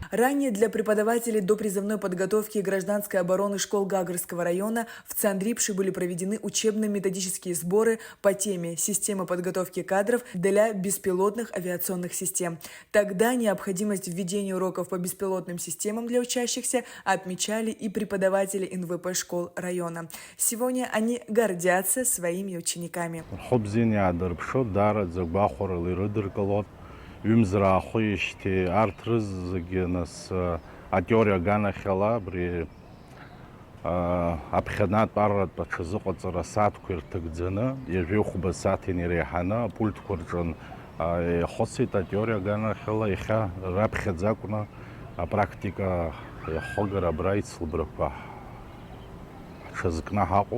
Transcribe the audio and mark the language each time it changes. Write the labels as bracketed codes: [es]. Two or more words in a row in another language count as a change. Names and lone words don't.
[ru] Ранее для преподавателей допризывной подготовки и гражданской обороны школ Гагарского района в Цандрипше были проведены учебно-методические сборы по теме «Система подготовки кадров для беспилотных авиационных систем». Тогда необходимость введения уроков по беспилотным системам для учащихся отмечали и преподаватели НВП школ района. Сегодня они гордятся своими учениками. [ab] Аԥхьанатә арратә аҽазыҟаҵара асааҭқәа ирҭагӡаны ҩажәеихәба асааҭ инеиреиҳаны апультқәа рҿын ихәыцит атеориа аганахьала, иахьа раԥхьаӡа акәны апрактика иахыгара абра ицлабрақәа ҳҽазкны ҳаҟоуп.